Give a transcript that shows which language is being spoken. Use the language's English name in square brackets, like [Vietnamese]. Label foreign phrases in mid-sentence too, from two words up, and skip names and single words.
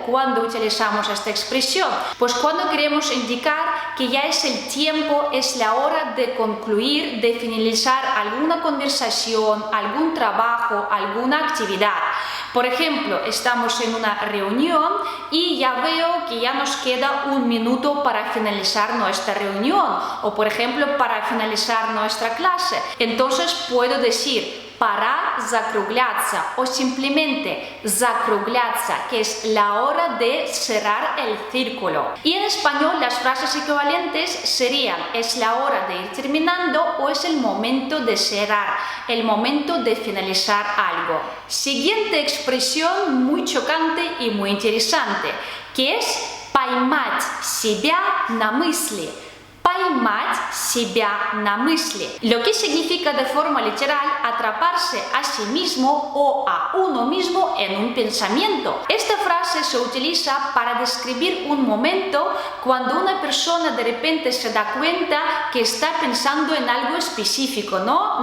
[Spanish] ¿Cuándo utilizamos esta expresión? Pues cuando queremos indicar que ya es el tiempo, es la hora de concluir, de finalizar alguna conversación, algún trabajo, alguna actividad. Por ejemplo, estamos en una reunión y ya veo que ya nos queda 1 minuto para finalizar nuestra reunión o, por ejemplo, para finalizar nuestra clase. Entonces puedo decir [Russian] «пора закругляться» [Spanish] o simplemente «закругляться», que es la hora de cerrar el círculo. Y en español las frases equivalentes serían «es la hora de ir terminando» o «es el momento de cerrar», el momento de finalizar algo. Siguiente expresión muy chocante y muy interesante, que es [Russian] «поймать себя на мысли». Поймать себя на мысли, [Spanish] lo que significa de forma literal atraparse a sí mismo o a uno mismo en un pensamiento. Esta frase se utiliza para describir un momento cuando una persona de repente se da cuenta que está pensando en algo específico, ¿no?